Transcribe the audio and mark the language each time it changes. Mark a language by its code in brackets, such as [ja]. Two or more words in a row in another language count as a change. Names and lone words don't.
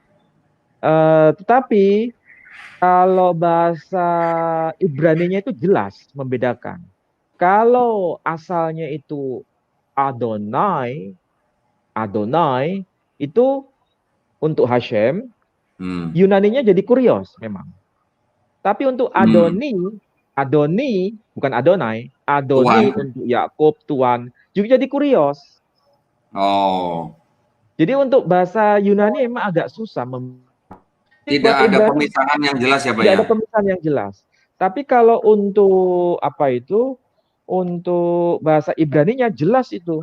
[id] Tetapi kalau bahasa Ibraninya itu jelas membedakan. Kalau asalnya itu Adonai, Adonai itu untuk Hashem, hmm, Yunaninya jadi Kurios memang. Tapi untuk hmm. Adoni, Adoni bukan Adonai, Tuhan. Adoni untuk Yakub, Tuhan, juga jadi Kurios. Oh, Jadi untuk bahasa Yunani emang agak susah. tidak Buat ada Ibrani pemisahan yang jelas ya Pak tidak ya? ada pemisahan yang jelas. Tapi kalau untuk apa itu, untuk bahasa Ibraninya jelas itu.